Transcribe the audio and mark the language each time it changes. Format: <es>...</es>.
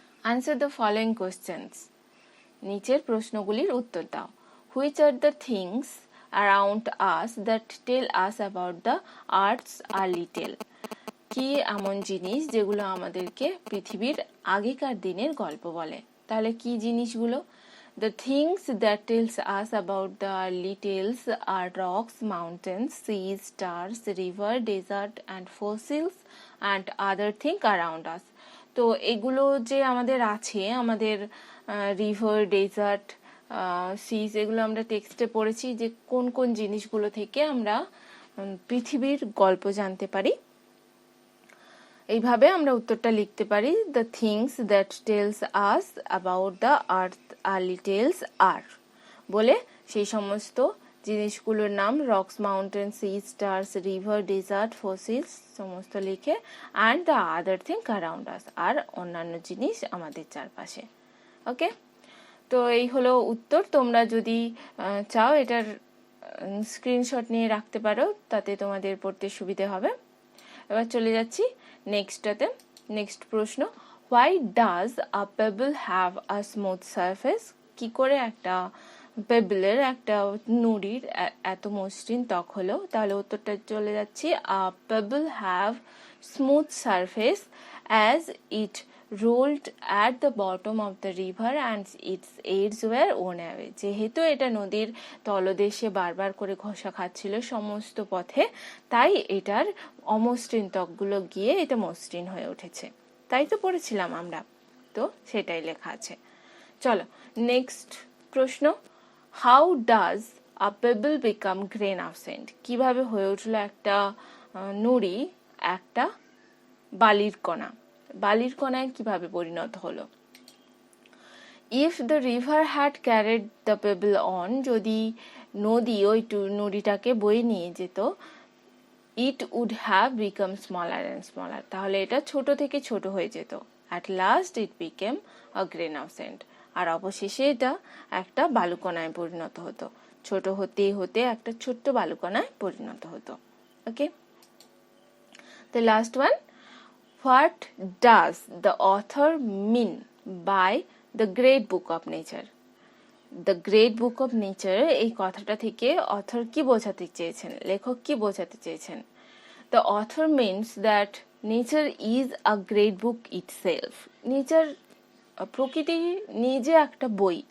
<en>answer the following questions,</en> <bn>নিচের প্রশ্নগুলির উত্তর দাও।</bn> <en>Which are the things around us that tell us about the earth's early tell?</en> <bn>কি এমন জিনিস যেগুলো আমাদেরকে পৃথিবীর আগেকার দিনের গল্প বলে? তাহলে কি জিনিসগুলো?</bn> <en>The things that tells us about the early tales are rocks, mountains, seas, stars, river, desert and fossils and other things around us.</en> <bn>তো এগুলো যে আমাদের আছে, আমাদের রিভার, ডেজার্ট, সিজ, এগুলো আমরা টেক্সটে পড়েছি যে কোন কোন জিনিসগুলো থেকে আমরা পৃথিবীর গল্প জানতে পারি। এইভাবে আমরা উত্তরটা লিখতে পারি,</bn> <en>the things that tells us about the earth early tells are,</en> <bn>বলে সেই সমস্ত জিনিসগুলোর নাম</bn> <en>rocks, mountain, sea, stars, river, desert, fossils সমস্ত লিখে, and the other thing around us,</en> <bn>আর অন্যান্য জিনিস আমাদের চারপাশে। ওকে, তো এই হলো উত্তর। তোমরা যদি চাও এটার স্ক্রিনশট নিয়ে রাখতে পারো, তাতে তোমাদের পড়তে সুবিধে হবে। এবার চলে যাচ্ছি নেক্সটটাতে। নেক্সট প্রশ্ন,</bn> <en>Why does a pebble have a smooth surface?</en> <bn>কি করে একটা পেবলের, একটা নুড়ির এত মসৃণ ত্বক হলো? তাহলে উত্তরটা চলে যাচ্ছি,</bn> <en>A pebble have smooth surface as it rolled at the bottom of the river and its edges were worn away.</en> <bn>যেহেতু এটা নদীর তলদেশে বারবার করে ঘষা খাচ্ছিল সমস্ত পথে, তাই এটার অমসৃণ ত্বকগুলো গিয়ে এটা মসৃণ হয়ে উঠেছে। তাই তো পড়েছিলাম আমরা, তো সেটাই লেখা আছে। চলো নেক্সট প্রশ্ন,</bn> <en>How does a pebble become grain of sand?</en> <bn>কিভাবে হয়ে উঠলো একটা নুড়ি একটা বালির কণা? বালির কণায় কিভাবে পরিণত হলো?</bn> <en>if the river had carried the pebble on,</en> <bn>যদি নদী ওই নুড়িটাকে বয়ে নিয়ে যেত,</bn> <en>it would have become smaller and smaller,</en> <bn>তাহলে এটা ছোট থেকে ছোট হয়ে যেত।</bn> <en>at last it became a grain of sand,</en> <bn>আর অবশেষে এটা একটা বালুকণায় পরিণত হতো। ছোট হতে হতে একটা ছোট্ট বালুকণায় পরিণত হতো।</bn> <en>Okay, the last one, what does the author mean by the great book of nature? The great book of nature,</en> <bn>এই কথাটা থেকে অথর কি বোঝাতে চেয়েছেন, লেখক কি বোঝাতে চেয়েছেন?</bn> <en>The author means that nature is a great book itself.</en> <bn>Nature, প্রকৃতি নিজে একটা বই।</bn>